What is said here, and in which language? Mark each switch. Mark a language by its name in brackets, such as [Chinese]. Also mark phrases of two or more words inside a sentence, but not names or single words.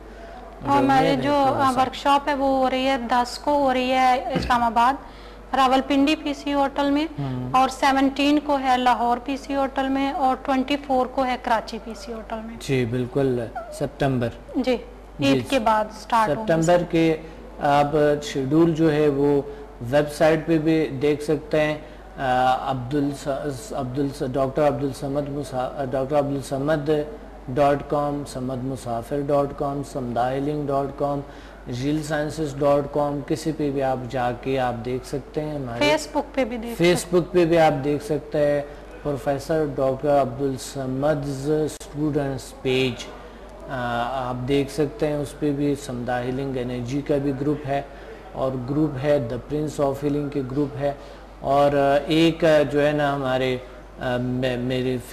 [Urdu] اور ہمارے جو ورکشاپ ہے وہ ہو رہی ہے 10 کو ہو رہی ہے اسلام آباد راولپنڈی پی سی ہوٹل میں، اور 17 کو ہے لاہور پی سی ہوٹل میں، اور 24 کو ہے کراچی پی سی ہوٹل میں۔ جی بالکل، سپٹمبر، جی عید کے بعد سٹارٹ ہوگا۔ سپٹمبر کے آپ شیڈول جو ہے وہ ویب سائٹ پہ بھی دیکھ سکتے ہیں، ڈاکٹر عبدالصمد.com، samadmusafir.com، samdahhealing.com، realsciences.com، کسی پہ بھی آپ جا کے آپ دیکھ سکتے ہیں، ہمارے فیس بک پہ بھی آپ دیکھ سکتے ہیں، پروفیسر ڈاکٹر عبدالصمد اسٹوڈنٹس پیج آپ دیکھ سکتے ہیں، اس پہ بھی سمدھا ہیلنگ انرجی کا بھی گروپ ہے، اور گروپ ہے دا پرنس آف ہیلنگ کے گروپ ہے، اور ایک جو ہے نا ہمارے میرے